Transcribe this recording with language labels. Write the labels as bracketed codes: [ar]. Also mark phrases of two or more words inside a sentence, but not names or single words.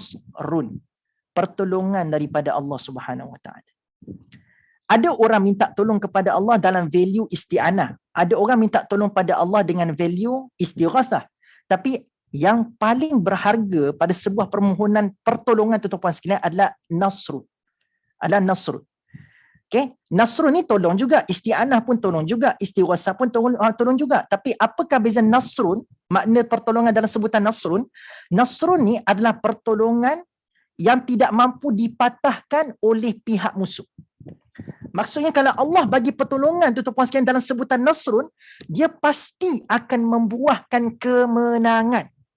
[ms] Pertolongan daripada Allah [ar] سبحانه وتعالى. [ms] Ada orang minta tolong kepada Allah dalam value isti'anah. Ada orang minta tolong pada Allah dengan value istighatsah. Tapi yang paling berharga pada sebuah permohonan pertolongan tuan-tuan sekalian adalah nasru. Nasru. Okay? Nasru ni tolong juga, isti'anah pun tolong juga, istighatsah pun tolong juga. Tapi apakah beza nasrun? Makna pertolongan dalam sebutan nasrun. Nasrun ni adalah pertolongan yang tidak mampu dipatahkan oleh pihak musuh. Maksudnya kalau Allah bagi pertolongan tuan-tuan sekalian dalam sebutan nasrun, dia pasti akan membuahkan kemenangan.